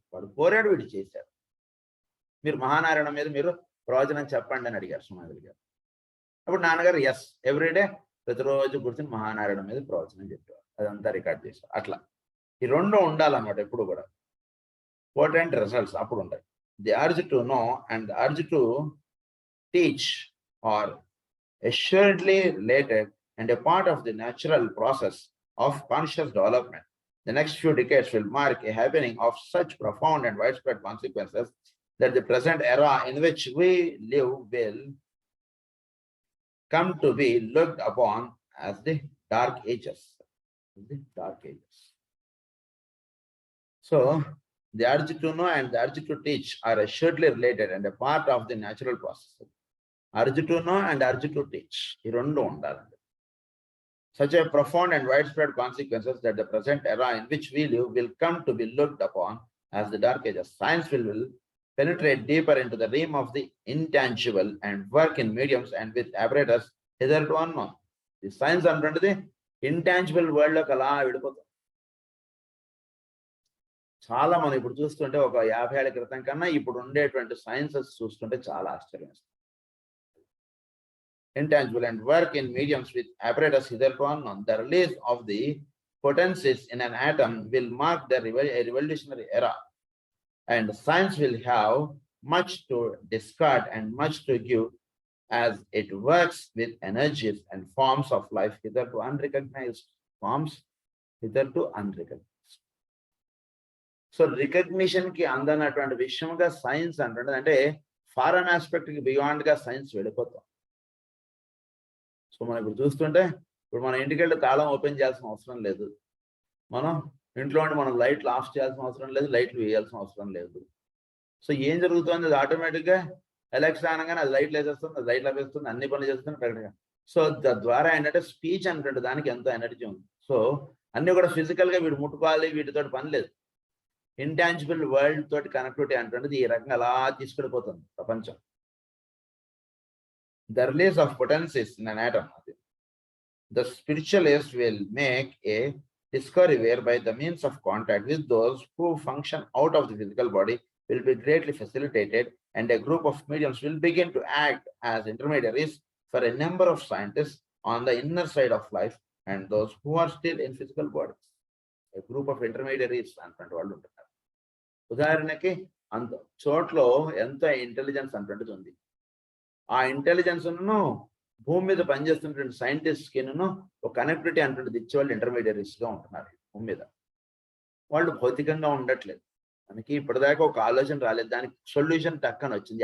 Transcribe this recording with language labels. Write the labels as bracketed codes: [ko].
[te] వాడు కోరాడు, వీడు చేశాడు. మీరు మహానారాయణ మీద మీరు ప్రవచనం చెప్పండి అని అడిగారు సుమాధులు గారు. అప్పుడు నాన్నగారు ఎస్, ఎవ్రీడే ప్రతిరోజు కూర్చొని మహానారాయణ మీద ప్రవచనం చెప్పారు. అదంతా రికార్డ్ చేశారు. అట్లా ఈ రెండు ఉండాలన్నమాట ఎప్పుడు కూడా. [en] Potent results [te] అప్పుడు ఉంటాయి. [en] The urge to know and the urge to teach are assuredly related and a part of the natural process of conscious development. The next few decades will mark a happening of such profound and widespread consequences that the present era in which we live will come to be looked upon as the dark ages. The dark ages. So the urge to know and the urge to teach are assuredly related and a part of the natural process. Urge to know and urge to teach. [te] ఈ రెండు ఉండాలి. [en] Such a profound and widespread consequences that the present era in which we live will come to be looked upon as the dark ages. Science will penetrate deeper into the realm of the intangible and work in mediums and with apparatus hitherto unknown. The science [te] అంటుండేది intangible world లోకి అలా వెళ్ళిపోతుంది. చాలా మనం ఇప్పుడు చూస్తుంటే ఒక 50 ఏళ్ల క్రితం కన్నా ఇప్పుడు ఉండేటువంటి సైన్సెస్ చూస్తుంటే చాలా ఆశ్చర్యం. [en] Intangible and work in mediums with apparatus hitherto unknown. The release of the potencies in an atom will mark a revolutionary era, and science will have much to discard and much to give as it works with energies and forms of life hitherto unrecognized. Forms hitherto unrecognized. [te] So recognition కి అందనటువంటి విషయంగా science అంటే foreign aspect కి beyond గా science వెళ్ళిపోతాం. So మనం ఇప్పుడు చూస్తుంటే ఇప్పుడు మన ఇంటికి వెళ్ళి తాళం ఓపెన్ చేయాల్సిన అవసరం లేదు. మనం ఇంట్లో మనం లైట్లు ఆఫ్ చేయాల్సిన అవసరం లేదు, లైట్లు వేయాల్సిన అవసరం లేదు. సో ఏం జరుగుతుంది? అది ఆటోమేటిక్ గా ఎలక్ట్రిక్ అనగానే అది లైట్లు వేసేస్తుంది, అది లైట్లు ఆపేస్తుంది, అన్ని పనులు చేస్తుంది కరెక్ట్గా. సో ద్వారా ఏంటంటే స్పీచ్ అంటే దానికి ఎంతో ఎనర్జీ ఉంది. సో అన్ని కూడా ఫిజికల్ గా వీడు ముట్టుకోవాలి, వీటితో పని లేదు. ఇంటాంజిబుల్ వరల్డ్ తోటి కనెక్టివిటీ అంటే ఈ రకంగా అలా తీసుకెళ్ళిపోతుంది ప్రపంచం. [en] the release of potencies in an atom. The spiritualist will make a discovery whereby the means of contact with those who function out of the physical body will be greatly facilitated, and a group of mediums will begin to act as intermediaries for a number of scientists on the inner side of life and those who are still in physical bodies. A group of intermediaries [te] అన్నటువంటి వాళ్ళు ఉంటున్నారు. ఉదాహరణకి అంత చోట్లో ఎంత intelligence అన్నటువంటిది ఉంది. ఆ intelligence భూమి మీద పనిచేస్తున్నటువంటి సైంటిస్ట్ కి ఒక కనెక్టివిటీ అన్నటువంటిది ఇచ్చేవాళ్ళు ఇంటర్మీడియరీస్ గా ఉంటున్నారు భూమి మీద. వాళ్ళు భౌతికంగా ఉండట్లేదు. మనకి ఇప్పటిదాకా ఒక ఆలోచన రాలేదు, దానికి సొల్యూషన్ టక్కన వచ్చింది.